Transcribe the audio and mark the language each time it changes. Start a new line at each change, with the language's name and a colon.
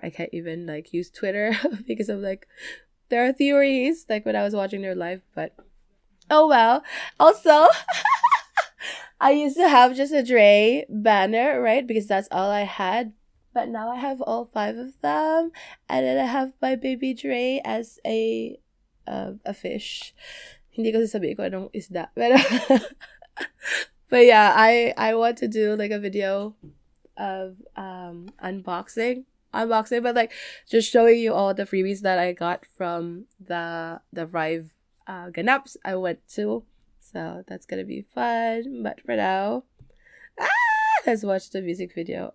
English: I can't even use Twitter because of there are theories when I was watching their live, but oh well. Also, I used to have just a Dre banner, right? Because that's all I had. But now I have all 5 of them, and then I have my baby Dre as a fish.
Filipino: Hindi ko sasabihin ko anong isda.
English: But yeah, I want to do a video of unboxing, but just showing you all the freebies that I got from the Rive ganaps I went to. So that's gonna be fun. But for now, let's watch the music video.